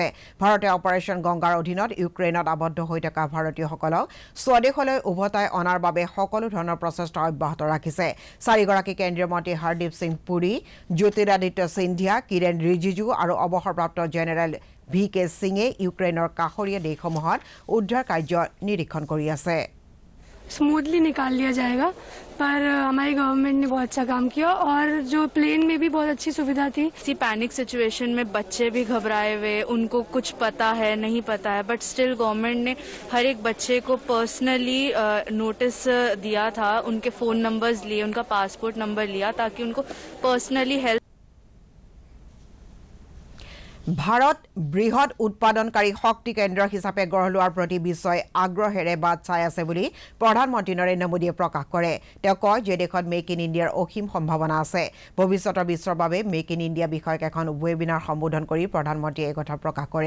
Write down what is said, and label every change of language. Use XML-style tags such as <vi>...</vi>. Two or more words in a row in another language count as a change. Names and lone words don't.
<as>ভাৰতে অপাৰেশ্যন গংগাৰ অধীনত ইউক্ৰেইনত আবদ্ধ হৈ থকা ভাৰতীয়সকলক স্বদেশলৈ উভতাই অনাৰ বাবে সকলো ধৰণৰ প্ৰচেষ্টা অব্যাহত ৰাখিছে। 4গৰাকী কেন্দ্ৰীয় মন্ত্ৰী হৰদীপ সিং পুৰী, জ্যোতিৰাদিত্য সিন্ধিয়া, কিৰেণ ৰিজিজু আৰু অৱসৰপ্ৰাপ্ত জেনেৰেল VK সিঙে ইউক্ৰেইনৰ কাষৰীয়া দেশসমূহত উদ্ধাৰ কাৰ্য নিৰীক্ষণ কৰি আছে।</as> <hi>स्मूथली निकाल लिया जाएगा, पर हमारी गवर्नमेंट ने बहुत अच्छा काम किया और जो प्लेन में भी बहुत अच्छी सुविधा थी। इसी</hi> <en>panic situation</en> <hi>में बच्चे भी घबराए हुए, उनको कुछ पता है नहीं पता है,</hi> <en>but still government</en> <hi>ने हर एक बच्चे को</hi> <en>personally notice</en> <hi>दिया था, उनके</hi> <en>phone numbers</en> <hi>लिए, उनका</hi> <en>passport number</en> <hi>लिया ताकि उनको</hi> <en>personally help.</en> <as>ভাৰত বৃহৎ উৎপাদনকাৰী শক্তি কেন্দ্ৰ হিচাপে গঢ় লোৱাৰ প্ৰতি বিশ্বই আগ্ৰহেৰে বাট চাই আছে বুলি প্ৰধানমন্ত্ৰী নৰেন্দ্ৰ মোদীয়ে প্ৰকাশ কৰে। তেওঁ কয় যে দেশত মেক ইন ইণ্ডিয়াৰ অসীম সম্ভাৱনা আছে। ভৱিষ্যতৰ বিশ্বৰ বাবে মেক ইন ইণ্ডিয়া বিষয়ক এখন ৱেবিনাৰ সম্বোধন কৰি প্ৰধানমন্ত্ৰীয়ে এই কথা প্ৰকাশ কৰে।</as>